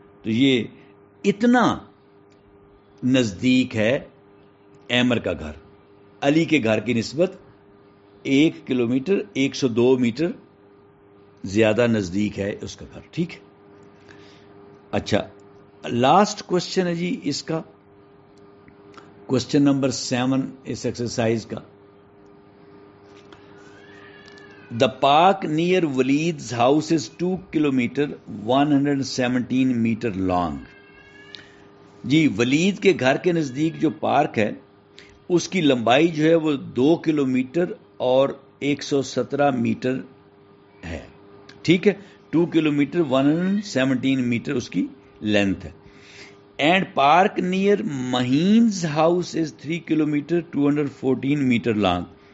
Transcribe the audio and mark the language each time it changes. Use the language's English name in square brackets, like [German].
[Urdu] تو یہ اتنا نزدیک ہے ایمر کا گھر, علی کے گھر کی نسبت 1 کلومیٹر 102 میٹر زیادہ نزدیک ہے اس کا گھر. ٹھیک ہے, اچھا لاسٹ کوشچن ہے جی اس کا, کوشچن نمبر 7 اس ایکسرسائز کا. [English] The park near Waleed's house is 2 kilometer 117 meter long. [Urdu] جی ولید کے گھر کے نزدیک جو پارک ہے اس کی لمبائی جو ہے وہ 2 کلومیٹر اور 117 میٹر ہے. ٹھیک ہے, 2 کلومیٹر 117 میٹر اس کی لینتھ ہے. [English] And park near Mahin's house is 3 kilometre 214 metre long.